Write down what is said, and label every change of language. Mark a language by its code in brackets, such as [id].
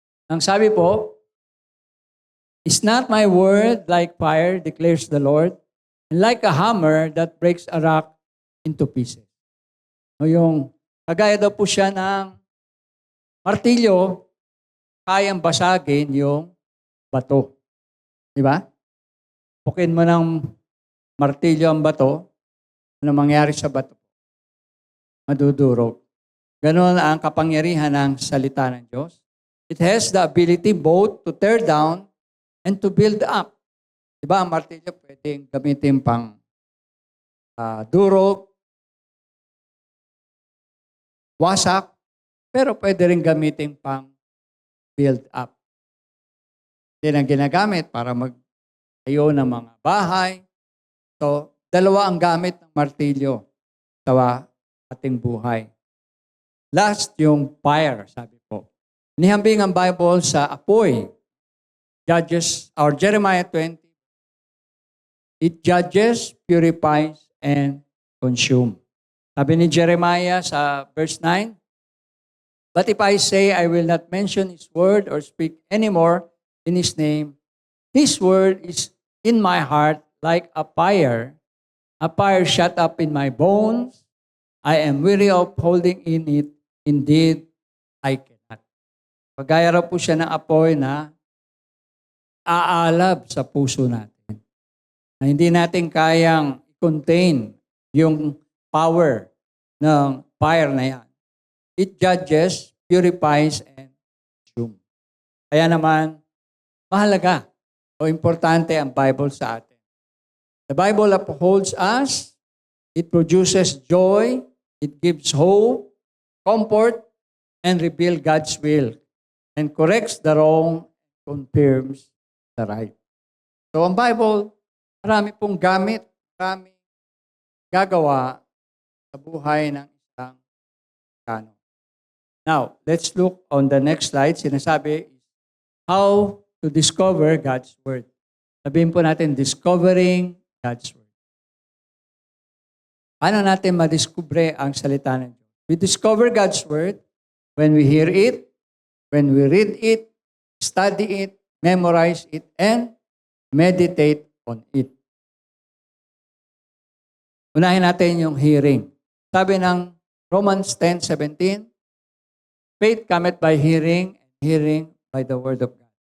[tl] Ang sabi po, [en] "Is not my word like fire, declares the Lord, and like a hammer that breaks a rock into pieces." [tl] O yung kagaya daw po siya ng martilyo, kayang basagin yung bato. Di ba? Pukin mo ng martilyo ang bato, ano mangyari sa bato? Madudurog. Ganon ang kapangyarihan ng salita ng Diyos. [en] It has the ability both to tear down and to build up. [tl] Diba, ang martilyo pwedeng gamitin pang durog, wasak, pero pwede rin gamitin pang [en] build up. [tl] Yan ang ginagamit para magtayo ng mga bahay. So, dalawa ang gamit ng martilyo sa ating buhay. Last, yung fire, sabi po. Nihambing ang Bible sa apoy. Jeremiah 20. [en] It judges, purifies, and consumes. [tl] Sabi ni Jeremiah sa verse 9, [en] "But if I say I will not mention His word or speak anymore in His name, His word is in my heart like a fire shut up in my bones. I am weary of holding in it. Indeed, I cannot." [tl] Pagaya raw po siya ng apoy na aalab sa puso natin. Na hindi natin kayang contain yung power ng fire na yan. [en] It judges, purifies, and consumes. [tl] Kaya naman, mahalaga o importante ang Bible sa atin. [en] The Bible upholds us. It produces joy. It gives hope, comfort, and reveals God's will, and corrects the wrong, confirms the right. [tl] So ang Bible, marami pong gamit, marami gagawa sa buhay ng isang Kristiyano. [en] Now, let's look on the next slide. [tl] Sinasabi, [en] how to discover God's Word. [tl] Sabihin po natin, [en] discovering God's Word. [tl] Paano natin madiskubre ang salita ng Diyos? [en] We discover God's Word when we hear it, when we read it, study it, memorize it, and meditate on it. [tl] Unahin natin yung hearing. Sabi ng [en] Romans 10:17, "Faith cometh by hearing, and hearing by the Word of God."